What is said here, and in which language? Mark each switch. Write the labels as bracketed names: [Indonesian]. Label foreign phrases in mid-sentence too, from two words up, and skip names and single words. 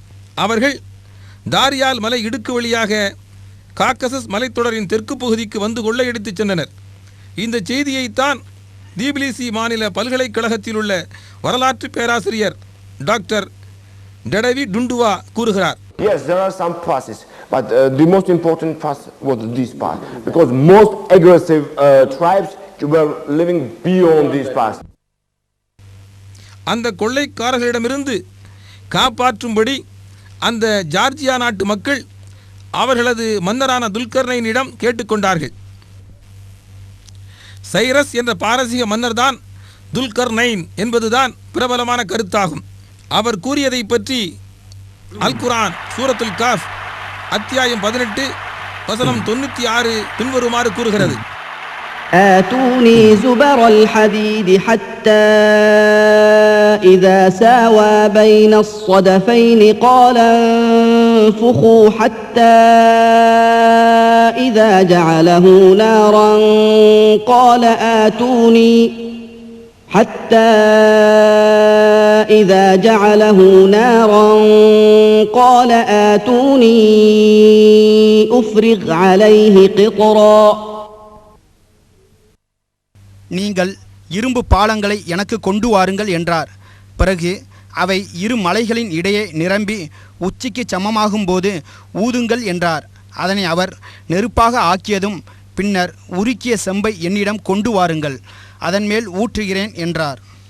[Tamil] அவர்கள் தாரியால் மலை இடுக்கு வழியாக காக்கசஸ் மலைத்தொடரின் தெற்கு பகுதிக்கு வந்து கொள்ளையடித்துச் சென்றனர். இந்த செய்தியைத்தான் தீபிலிசி மாநில பல்கலைக்கழகத்தில் உள்ள வரலாற்று பேராசிரியர் டாக்டர் டெடவி டுண்டுவா கூறுகிறார். [English] Yes, there are some passes, but the most important pass was this pass, because most aggressive tribes were living beyond this pass. [Tamil] அந்த கொள்ளைக்காரர்களிடமிருந்து காப்பாற்றும்படி அந்த ஜார்ஜியா நாட்டு மக்கள் அவர்களது மன்னரான துல்கர்னைனிடம் கேட்டுக்கொண்டார்கள். சைரஸ் என்ற பாரசீக மன்னர் தான் துல்கர்னைன் என்பதுதான் பிரபலமான கருத்தாகும். அவர் கூறியதை பற்றி அல் குர்ஆன் சூரத்துல் கஹ்ஃப் அத்தியாயம் 18 வசனம் 96 பின்வருமாறு கூறுகிறது. [Arabic] آتوني زبر الحديد حتى إذا ساوى بين الصدفين قال انفخوا حتى إذا جعله نارا قال آتوني أفرغ عليه قطرا. [Tamil] நீங்கள் இரும்பு பாலங்களை எனக்கு கொண்டு வாருங்கள் என்றார். பிறகு அவை இரு மலைகளின் இடையே நிரம்பி உச்சிக்கு சமமாகும்போது ஊதுங்கள் என்றார். அதனை அவர் நெருப்பாக ஆக்கியதும் பின்னர் உருக்கிய செம்பை என்னிடம் கொண்டு வாருங்கள், அதன் மேல் ஊற்றுகிறேன் என்றார்.